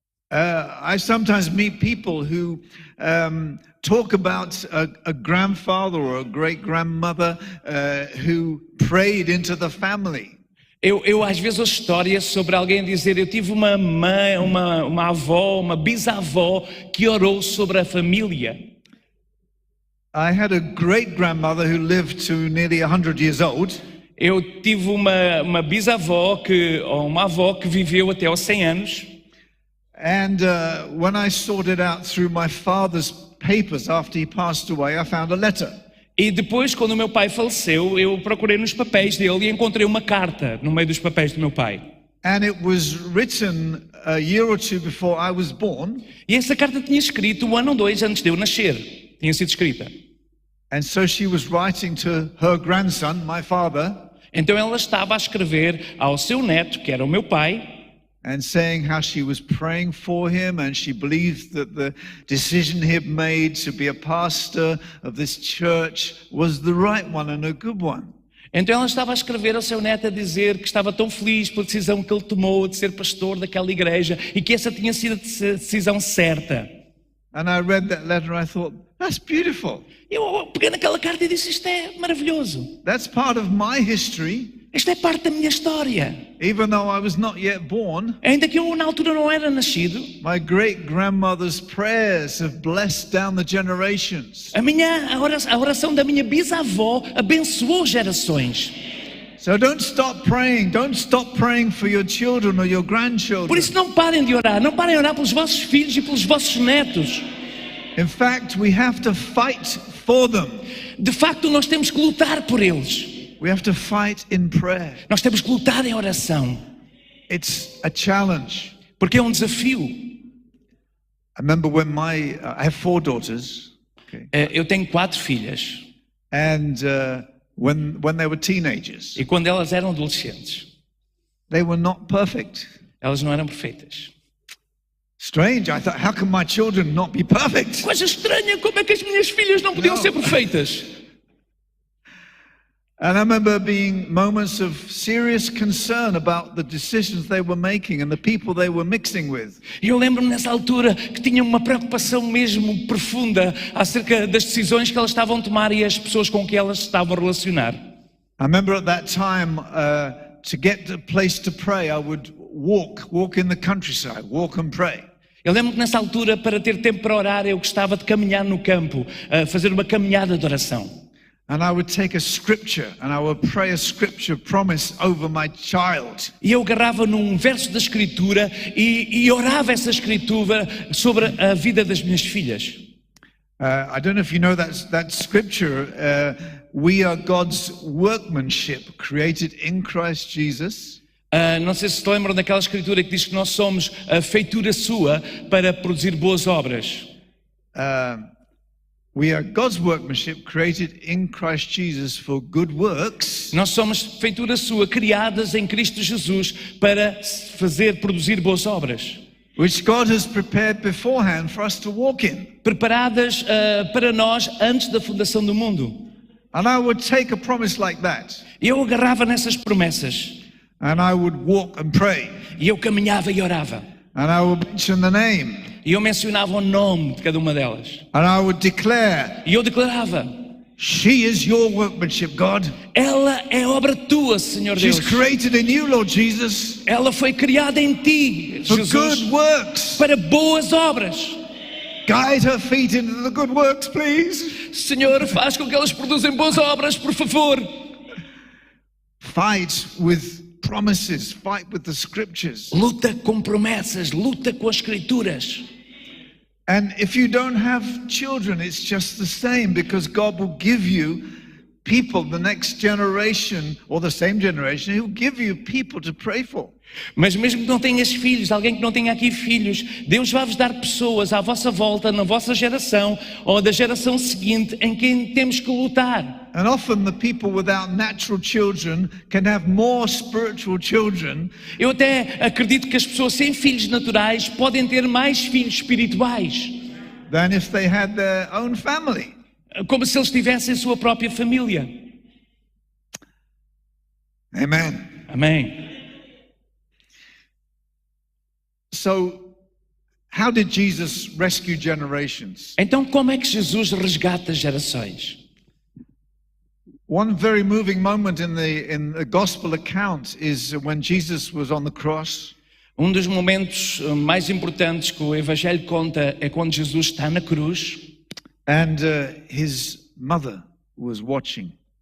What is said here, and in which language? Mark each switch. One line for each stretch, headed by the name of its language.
English: I sometimes meet people who talk about a grandfather or a great-grandmother who prayed into the family.
Portuguese: Eu às vezes ouço histórias sobre alguém dizer, eu tive uma mãe, uma avó, uma bisavó que orou sobre a família.
English: I had a great-grandmother who lived to nearly 100 years old.
Portuguese: Eu tive uma bisavó ou uma avó que viveu até aos 100 anos.
English: And when I sorted out through my father's papers after he passed away, I found a letter.
Portuguese: E depois, quando o meu pai faleceu, eu procurei nos papéis dele e encontrei uma carta no meio dos papéis do meu pai.
English: And it was written a year or two before I was born.
Portuguese: E essa carta tinha escrito 1 ou 2 antes de eu nascer. Tinha sido escrita.
English: And so she was writing to her grandson, my father.
Portuguese: Então ela estava a escrever ao seu neto, que era o meu pai.
English: And saying how she was praying for him and she believed that the decision he had made to be a pastor of this church was the right one and a good one.
Portuguese: Então ela estava a escrever ao seu neto a dizer que estava tão feliz pela decisão que ele tomou de ser pastor daquela igreja e que essa tinha sido a decisão certa.
English: And I read that letter and I thought, That's beautiful.
Portuguese: Eu peguei naquela carta e disse, isto é maravilhoso.
English: That's part of my history,
Portuguese: Isto é parte da minha história.
English: even though I was not yet born.
Portuguese: Ainda que eu na altura não era nascido,
English: My great-grandmother's prayers have blessed down the generations.
Portuguese: a oração da minha bisavó abençoou gerações.
English: So don't stop praying. Don't stop praying for your children or your
Portuguese: Por
English: grandchildren.
Portuguese: isso não parem de orar, não parem de orar pelos vossos filhos e pelos vossos netos.
English: In fact, we have to fight for them.
Portuguese: De facto, nós temos que lutar por eles.
English: We have to fight in prayer.
Portuguese: Nós temos que lutar em oração,
English: It's a challenge.
Portuguese: porque é um desafio.
English: I remember when I have 4 daughters, okay,
Portuguese: Eu tenho 4 filhas
English: and when they were teenagers,
Portuguese: e quando elas eram adolescentes,
English: they were not perfect.
Portuguese: elas não eram perfeitas.
English: Strange. I thought, how can my children not be perfect?
Portuguese: Coisa estranha, como é que as minhas filhas não podiam Não. ser perfeitas?
English: And I remember being moments of serious concern about the decisions they were making and the people they were mixing with.
Portuguese: E eu lembro-me nessa altura que tinha uma preocupação mesmo profunda acerca das decisões que elas estavam a tomar e as pessoas com que elas se estavam a relacionar.
English: I remember at that time, to get a place to pray, I would walk in the countryside, walk and pray.
Portuguese: Eu lembro que nessa altura, para ter tempo para orar, eu gostava de caminhar no campo, fazer uma caminhada de oração.
English: And I would take a scripture and I would pray a scripture promise over my child.
Portuguese: E eu agarrava num verso da Escritura e orava essa Escritura sobre a vida das minhas filhas.
English: I don't know if you know that scripture. We are God's workmanship created in Christ Jesus.
Portuguese: Não sei se se lembram daquela Escritura que diz que nós somos a feitura sua para produzir boas obras.
English: We are God's workmanship created in Christ Jesus for good works,
Portuguese: Nós somos feitura sua, criadas em Cristo Jesus para produzir boas obras.
English: which God has prepared beforehand for us to walk in.
Portuguese: Preparadas para nós antes da fundação do mundo.
English: And I would take a promise like that
Portuguese: E eu agarrava nessas promessas.
English: and I would walk and pray.
Portuguese: E eu caminhava e orava.
English: And I would mention the name.
Portuguese: E eu mencionava o nome de cada uma delas.
English: And I would declare,
Portuguese: E eu declarava:
English: she is your workmanship, God.
Portuguese: ela é obra tua, Senhor
English: She's
Portuguese: Deus.
English: created in you, Lord Jesus,
Portuguese: Ela foi criada em ti,
English: for
Portuguese: Jesus,
English: good works.
Portuguese: para boas obras.
English: Guide her feet into the good works, please.
Portuguese: Senhor, faz com que elas produzam boas obras, por favor.
English: Fight with promises, fight with the scriptures.
Portuguese: Luta com promessas, luta com as Escrituras.
English: And if you don't have children, it's just the same, because God will give you people, the next generation or the same generation, He'll give you people to pray for.
Portuguese: Mas mesmo que não tenhas filhos, alguém que não tenha aqui filhos, Deus vai-vos dar pessoas à vossa volta, na vossa geração ou da geração seguinte, em quem temos que lutar.
English: And often the people without natural children can have more spiritual children
Portuguese: Eu até acredito que as pessoas sem filhos naturais podem ter mais filhos espirituais,
English: than if they had their own family.
Portuguese: como se eles tivessem sua própria família.
English: Amen.
Portuguese: Amém.
English: So, how did Jesus rescue generations?
Portuguese: Então como é que Jesus resgata gerações?
English: One very moving moment in the gospel account is when Jesus was on the cross.
Portuguese: Um dos momentos mais importantes que o Evangelho conta é quando Jesus está na cruz
English: And his mother was watching.